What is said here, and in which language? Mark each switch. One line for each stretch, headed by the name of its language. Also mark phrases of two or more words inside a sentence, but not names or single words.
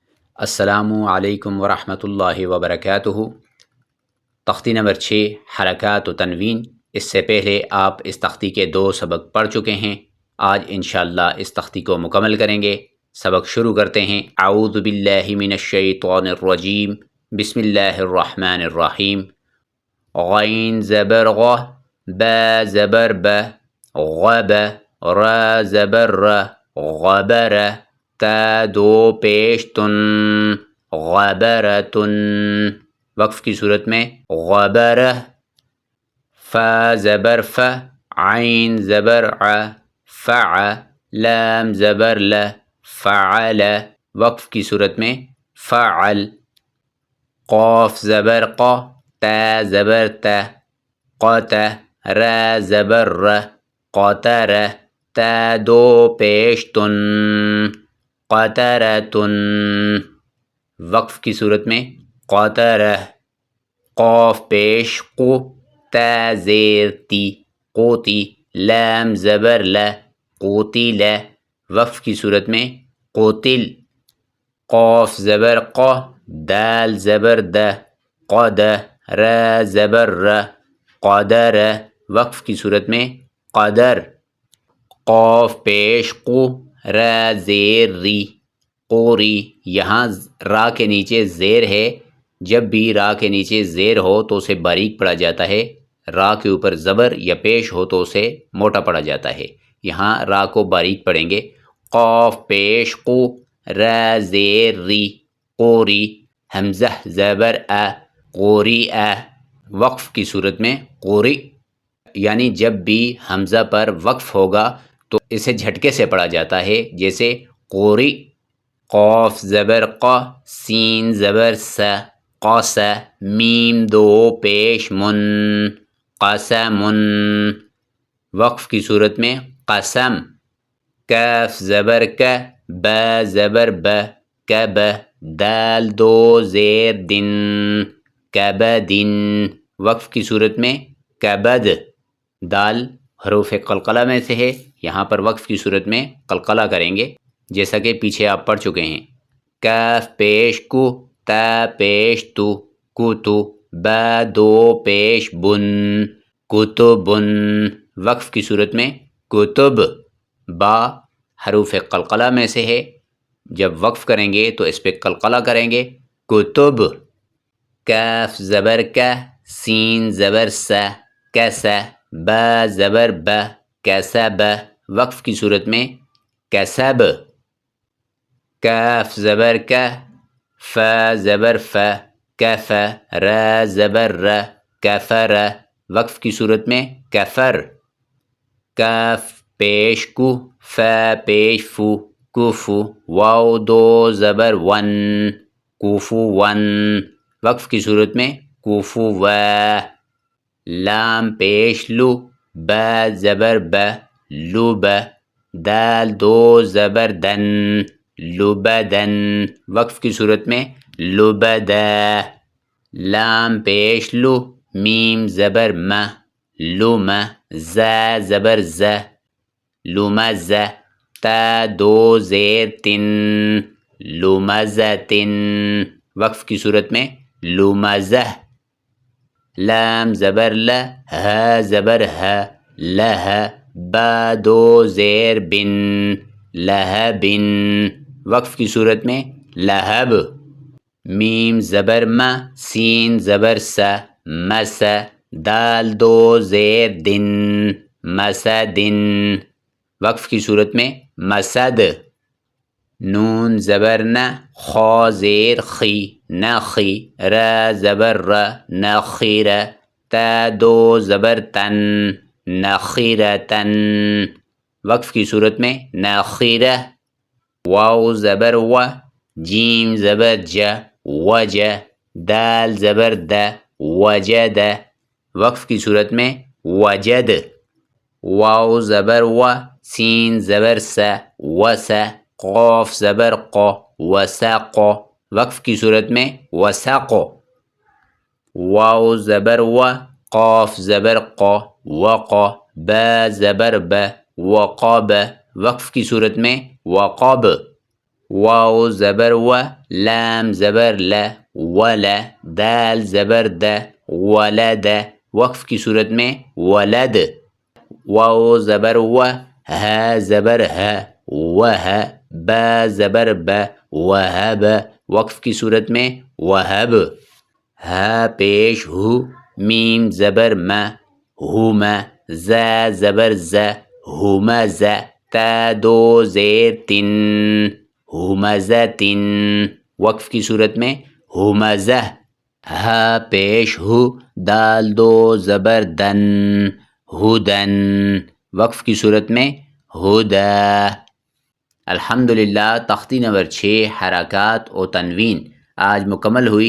Arabic: السلام علیکم ورحمۃ اللہ وبرکاتہ۔
Urdu: تختی نمبر 6 حرکات و تنوین۔ اس سے پہلے آپ اس تختی کے 2 سبق پڑھ چکے ہیں۔ آج
Arabic: انشاءاللہ
Urdu: اس تختی کو مکمل کریں گے۔ سبق شروع کرتے ہیں۔
Arabic: اعوذ باللہ من الشیطان الرجیم، بسم اللہ الرحمن الرحیم۔
Urdu: غین زبر غ، با زبر ب، غب، را زبر ر، غبر، تا 2 پیش تن، غبرتن۔ وقف کی صورت میں غبرہ، فا زبر ف، عین زبر ع، فع، لام زبر ل، فعل۔ وقف کی صورت میں فعل۔ قاف زبر ق، تا زبر ت، قت، را زبر ر، قتر، تا 2 پیش تن، قطرتن۔ وقف کی صورت میں قطرہ۔ قاف پیش قو، تا زیر تی، قوتی، لام زبر ل، قوتل۔ وقف کی صورت میں قوتل۔ قاف زبر ق، دال زبر د، قد، را زبر ر، قدر۔ وقف کی صورت میں قدر۔ قاف پیش قو، را زیر ری، قوری۔ یہاں را کے نیچے زیر ہے، جب بھی را کے نیچے زیر ہو تو اسے باریک پڑھا جاتا ہے، را کے اوپر زبر یا پیش ہو تو اسے موٹا پڑھا جاتا ہے۔ یہاں را کو باریک پڑھیں گے۔ قاف پیش قو، را زیر ری، قوری، حمزہ زبر ا، قوری ا۔ وقف کی صورت میں قوری، یعنی جب بھی حمزہ پر وقف ہوگا تو اسے جھٹکے سے پڑھا جاتا ہے، جیسے قوری۔ قاف زبر ق، سین زبر س، قاس، میم 2 پیش من، قسمن۔ وقف کی صورت میں قسم۔ کاف زبر ک، با زبر ب، کب، دال 2 زیر دن، کبدن۔ وقف کی صورت میں کبد۔ دال حروف قلقلہ میں سے ہے، یہاں پر وقف کی صورت میں قلقلہ کریں گے، جیسا کہ پیچھے آپ پڑھ چکے ہیں۔ کاف پیش کو، تا پیش تو، کوتو، با 2 پیش بن، کتبن۔ وقف کی صورت میں کتب۔ با حروف قلقلہ میں سے ہے، جب وقف کریں گے تو اس پہ قلقلہ کریں گے، کتب۔ کاف زبر کا، سین زبر سا، کیسا، با زبر ب، کیسب۔ وقف کی صورت میں کیسب۔ کاف زبر کا، فا زبر ف، کف، را زبر ر، کفر۔ وقف کی صورت میں کفر۔ کاف پیش کو، فا پیش فو، کوفو، واو 2 زبر ون، کوفو ون۔ وقف کی صورت میں کوفو و۔ لام پیش لو، با زبر ب، لوب، دال 2 زبر دن، لبدن۔ وقف کی صورت میں لبدا۔ لام پیش لو، میم زبر م، لوم، زا زبر ز، لومز، تا 2 زیر تن، لومزتن۔ وقف کی صورت میں لومزہ۔ لام زبر ل، ہ زبر ہ، لہ، با 2 زیر بن، لہبن۔ وقف کی صورت میں لہب۔ میم زبر م، سین زبر س، مس، دال 2 زیر دن، مسدن۔ وقف کی صورت میں مسد۔ نون زبر ن، خا زیر خی، نخی، را زبر ر، نخیر، تا 2 زبر تن، نخیرتن۔ وقف کی صورت میں نخیرہ۔ واو زبر و، جیم زبر ج، وج، دال زبر د، وجد۔ وقف کی صورت میں وجد۔ واو زبر و، سین زبر س، وس، قاف زبر ق، وسق۔ وقف کی صورت میں وسق۔ واو زبر و، قاف زبر ق، وق، با زبر ب، وقب۔ وقف کی صورت میں وقب۔ واو زبر و، لام زبر ل، ول، دال زبر د، ولد، وقف کی صورت میں ولد، واو زبر و، ہ زبر ہے، وہ، با زبر ب، وہب، وقف کی صورت میں وہب، ہ پیش ہو، میم زبر م، ہوم، ز زبر ز، ہومز، ت دو زیر تن، ہومزتن، وقف کی صورت میں ہومزہ، ہ پیش ہو، دال دو زبر دن، ہدن، وقف کی صورت میں ہدا۔ الحمدللہ تختی نمبر 6 حرکات و تنوین آج مکمل ہوئی۔